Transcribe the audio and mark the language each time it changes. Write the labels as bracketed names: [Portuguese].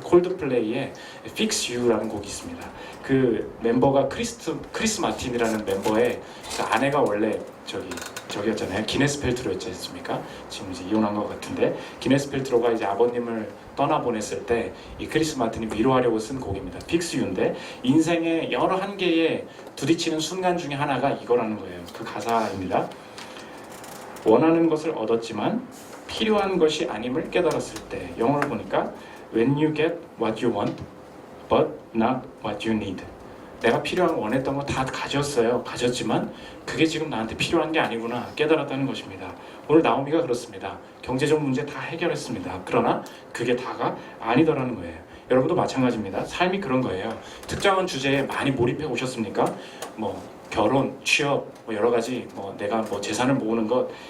[Korean] 콜드플레이의 Fix You라는 곡이 있습니다. 그 멤버가 크리스 마틴이라는 멤버의 그 아내가 원래 저기였잖아요. 기네스 펠트로였지 않습니까? 지금 이제 이혼한 것 같은데 기네스 펠트로가 이제 아버님을 떠나보냈을 때 이 크리스 마틴이 위로하려고 쓴 곡입니다. Fix You인데 인생의 여러 한계에 부딪히는 순간 중에 하나가 이거라는 거예요. 그 가사입니다. 원하는 것을 얻었지만 필요한 것이 아님을 깨달았을 때, 영어를 보니까 [English] When you get what you want, but not what you need. [Korean] 내가 필요한 원했던 거 다 가졌지만 그게 지금 나한테 필요한 게 아니구나 깨달았다는 것입니다. 오늘 나오미가 그렇습니다. 경제적 문제 다 해결했습니다. 그러나 그게 다가 아니더라는 거예요. 여러분도 마찬가지입니다. 삶이 그런 거예요. 특정한 주제에 많이 몰입해 오셨습니까? 결혼, 취업, 여러 가지 내가 재산을 모으는 것.